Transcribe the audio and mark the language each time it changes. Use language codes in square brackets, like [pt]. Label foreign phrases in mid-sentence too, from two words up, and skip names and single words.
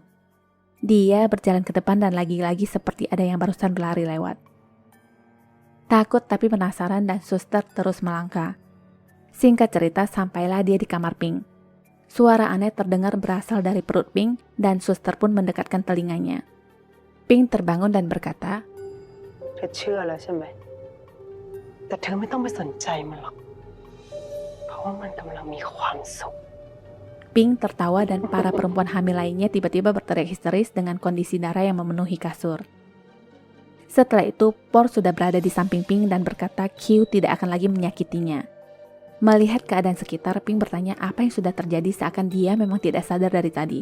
[id] Dia berjalan ke depan dan lagi-lagi seperti ada yang barusan berlari lewat. Takut tapi penasaran dan suster terus melangkah. Singkat cerita, sampailah dia di kamar Ping. Suara aneh terdengar berasal dari perut Ping dan suster pun mendekatkan telinganya. Ping terbangun dan berkata, [th] เธอเชื่อแล้วใช่ไหมแต่เธอไม่ต้องไปสนใจมันหรอกเพราะว่ามันกำลังมีความสุข [id] Ping tertawa dan para perempuan hamil lainnya tiba-tiba berteriak histeris dengan kondisi darah yang memenuhi kasur. Setelah itu, Por sudah berada di samping Ping dan berkata Q tidak akan lagi menyakitinya. Melihat keadaan sekitar, Ping bertanya apa yang sudah terjadi seakan dia memang tidak sadar dari tadi.